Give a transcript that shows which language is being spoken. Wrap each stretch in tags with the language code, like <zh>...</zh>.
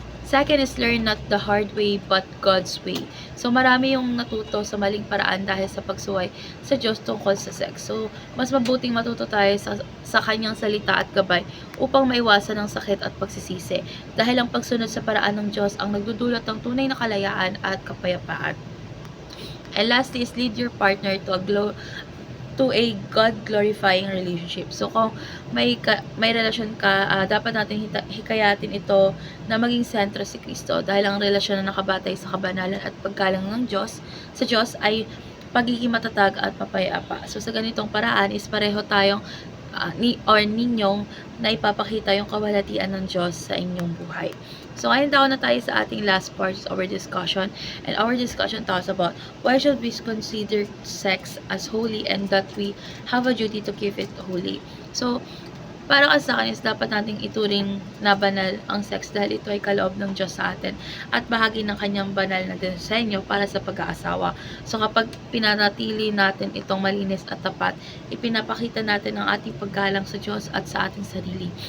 <en>Second is learn not the hard way but God's way.</en> <tl>So marami yung natuto sa maling paraan dahil sa pagsuway sa Diyos tungkol sa sex. So mas mabuting matuto tayo sa kanyang salita at gabay upang maiwasan ang sakit at pagsisisi. Dahil ang pagsunod sa paraan ng Diyos ang nagdudulot ng tunay na kalayaan at kapayapaan.</tl> <en>And lastly is lead your partner to a God-glorifying relationship.</en> <tl>So, kung may relasyon ka, dapat natin hikayatin ito na maging sentro si Kristo dahil ang relasyon na nakabatay sa kabanalan at paggalang ng Diyos, sa Diyos ay pagiging matatag at mapayapa. So, sa ganitong paraan is pareho tayong ninyong na ipapakita yung kawalatian ng Diyos sa inyong buhay. So, ngayon daw na tayo sa ating</tl> <en>last part of our discussion. And our discussion talks about why should we consider sex as holy and that we have a duty to keep it holy.</en> <tl>So, para sa akin is dapat nating ituring na banal ang sex dahil ito ay kaloob ng Diyos sa atin at bahagi ng kanyang banal na disenyo para sa pag-aasawa. So kapag pinanatili natin itong malinis at tapat, ipinapakita natin ang ating paggalang sa Diyos at sa ating sarili.</tl>